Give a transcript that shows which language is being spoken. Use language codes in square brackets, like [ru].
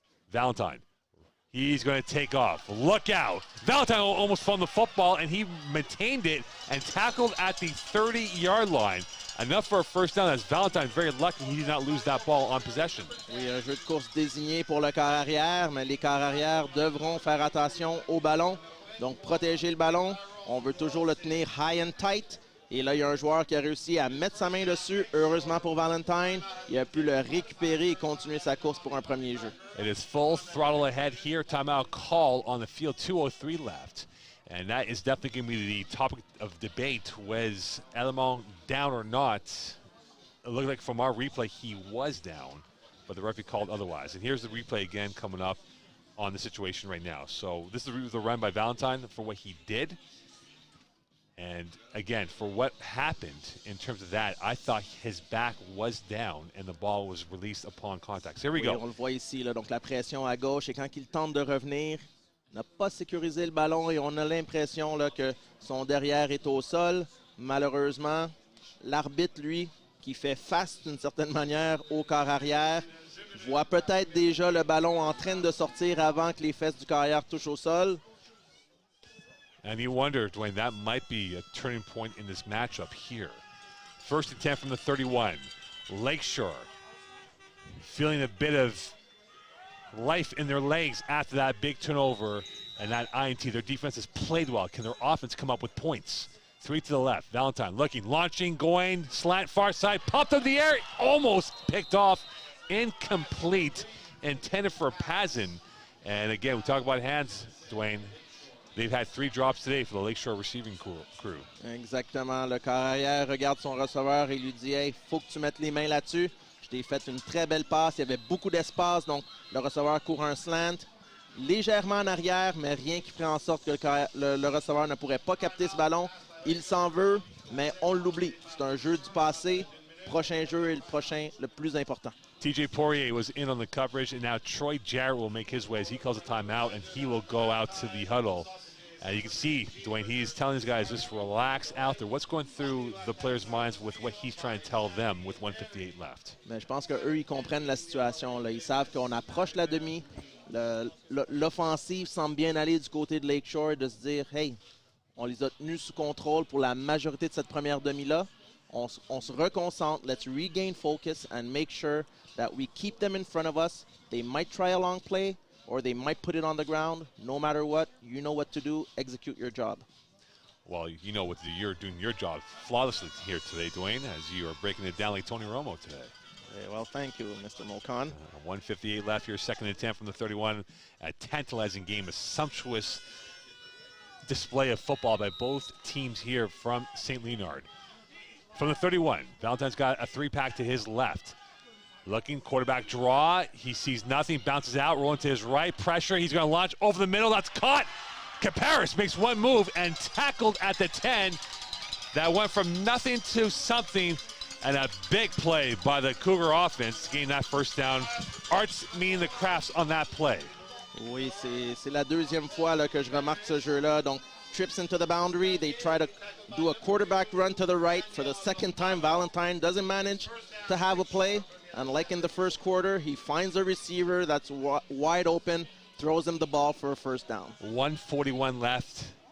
[en] Valentine, he's going to take off. Look out. Valentine almost fumbled the football, and he maintained it and tackled at the 30-yard line. Enough for a 1st down. As Valentine, very lucky he did not lose that ball on possession. [fr] Oui, un jeu de course désigné pour le quart arrière, mais les quarts arrière devront faire attention au ballon. Donc, protéger le ballon. On veut toujours le tenir [en] high and tight. [fr] Et là, il y a un joueur qui a réussi à mettre sa main dessus. Heureusement pour Valentine, il a pu le récupérer et continuer sa course pour un premier jeu. [en] It is full throttle ahead here. Timeout call on the field. 2:03 left. And that is definitely going to be the topic of debate. Was Elmal down or not? It looked like from our replay he was down, but the referee called otherwise. And here's the replay again coming up on the situation right now. So this is the run by Valentine for what he did. And again, for what happened in terms of that, I thought his back was down and the ball was released upon contact. So here we go. [fr] On le voit ici, là, donc la pression à gauche. Et quand il tente de revenir, n'a pas sécurisé le ballon et on a l'impression que son derrière est au sol. Malheureusement, l'arbitre, lui, qui fait face d'une certaine manière au quart arrière, voit peut-être déjà le ballon en train de sortir avant que les fesses du carrière touchent au sol. [en] And you wonder, Dwayne, that might be a turning point in this matchup here. 1st and 10 from the 31. Lakeshore feeling a bit of life in their legs after that big turnover and that INT. Their defense has played well. Can their offense come up with points? 3 to the left. Valentine looking, launching, going, slant far side, popped up the air, almost picked off, incomplete, intended for Pazin. And again, we talk about hands, Dwayne. They've had 3 drops today for the Lakeshore receiving crew. [fr] Exactement. Le carrière regarde son receveur et lui dit « Hey, faut que tu mettes les mains là-dessus. Je t'ai fait une très belle passe. Il y avait beaucoup d'espace, donc le receveur court un slant. Légèrement en arrière, mais rien qui ferait en sorte que le receveur ne pourrait pas capter ce ballon. Il s'en veut, mais on l'oublie. C'est un jeu du passé. Prochain jeu est le prochain, le plus important. [en] TJ Poirier was in on the coverage, and now Troy Jarrett will make his way as he calls a timeout, and he will go out to the huddle. You can see, Dwayne, he's telling his guys, just relax out there. What's going through the players' minds with what he's trying to tell them with 1:58 left? [fr] Mais je pense qu'eux, ils comprennent la situation. Là. Ils savent qu'on approche la demi. L'offensive semble bien aller du côté de Lakeshore, de se dire, hey, on les a tenus sous contrôle pour la majorité de cette première demi-là. On se reconcentre. [en] Let's regain focus and make sure that we keep them in front of us. They might try a long play, or they might put it on the ground. No matter what, you know what to do. Execute your job. Well, you know what you're doing your job flawlessly here today, Dwayne, as you are breaking it down like Tony Romo today. Well, thank you, Mr. Mokan. 1:58 left here, second and 10 from the 31. A tantalizing game, a sumptuous display of football by both teams here from St. Leonard. From the 31, Valentine's got a 3-pack to his left. Looking, quarterback draw. He sees nothing, bounces out, rolling to his right. Pressure, he's going to launch over the middle. That's caught. Caparis makes one move and tackled at the 10. That went from nothing to something, and a big play by the Cougar offense to gain that first down. Arts meaning the crafts on that play. [fr] Oui, c'est la deuxième fois là, que je remarque ce jeu-là. [en] Donc, trips into the boundary. They try to do a quarterback run to the right. For the second time, Valentine doesn't manage to have a play. And like in the first quarter, he finds a receiver that's wide open, throws him the ball for a first down. 1:41 left.